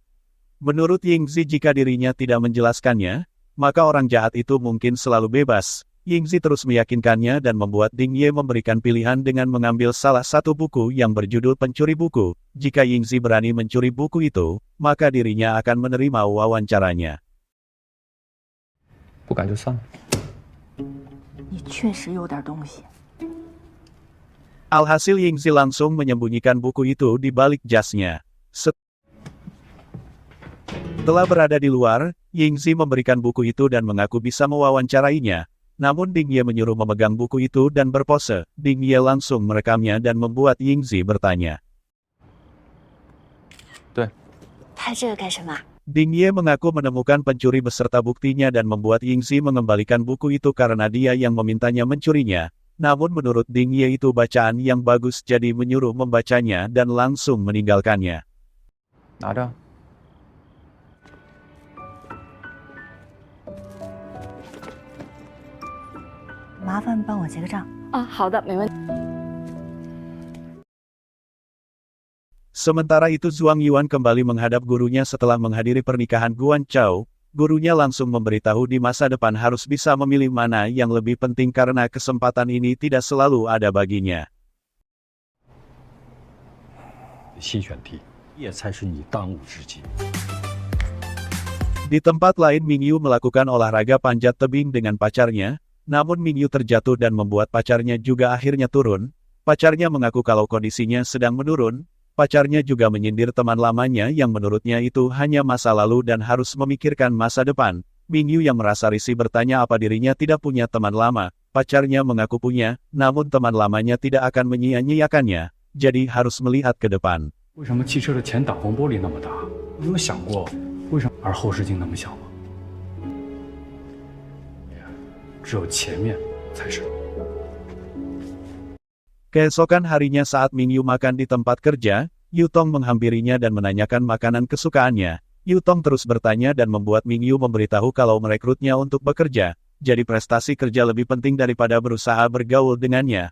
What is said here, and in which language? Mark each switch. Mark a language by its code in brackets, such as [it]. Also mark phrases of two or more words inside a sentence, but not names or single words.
[id] Menurut Yingzi jika dirinya tidak menjelaskannya, maka orang jahat itu mungkin selalu bebas. Yingzi terus meyakinkannya dan membuat Ding Ye memberikan pilihan dengan mengambil salah satu buku yang berjudul Pencuri Buku. Jika Yingzi berani mencuri buku itu, maka dirinya akan menerima wawancaranya. [zh] 不敢就算了。你确实有点东西。 [id] Alhasil Yingzi langsung menyembunyikan buku itu di balik jasnya. Setelah berada di luar, Yingzi memberikan buku itu dan mengaku bisa mewawancarainya. Namun Ding Ye menyuruh memegang buku itu dan berpose. Ding Ye langsung merekamnya dan membuat Yingzi bertanya. [zh] 对，拍这个干什么？ [id] Ding Ye mengaku menemukan pencuri beserta buktinya dan membuat Yingzi mengembalikan buku itu karena dia yang memintanya mencurinya. Namun menurut Ding Ye itu bacaan yang bagus jadi menyuruh membacanya dan langsung meninggalkannya. [zh] 拿着。麻烦帮我结个账。啊，好的，没问题。 [id] Sementara itu Zhuang Yuan kembali menghadap gurunya setelah menghadiri pernikahan Guan Chao. Gurunya langsung memberitahu di masa depan harus bisa memilih mana yang lebih penting karena kesempatan ini tidak selalu ada baginya. [zh] 新选题，也才是你当务之急。 [id] Di tempat lain Mingyu melakukan olahraga panjat tebing dengan pacarnya, namun Mingyu terjatuh dan membuat pacarnya juga akhirnya turun. Pacarnya mengaku kalau kondisinya sedang menurun. Pacarnya juga menyindir teman lamanya yang menurutnya itu hanya masa lalu dan harus memikirkan masa depan. Mingyu yang merasa risih bertanya apa dirinya tidak punya teman lama. Pacarnya mengaku punya, namun teman lamanya tidak akan menyia-nyiakannya. Jadi harus melihat ke depan. [zh] 为什么汽车的前挡风玻璃那么大？你有想过为什么而后视镜那么小吗？只有前面才是。 [id] Keesokan harinya saat Mingyu makan di tempat kerja, Yutong menghampirinya dan menanyakan makanan kesukaannya. Yutong terus bertanya dan membuat Mingyu memberitahu kalau merekrutnya untuk bekerja. Jadi prestasi kerja lebih penting daripada berusaha bergaul dengannya.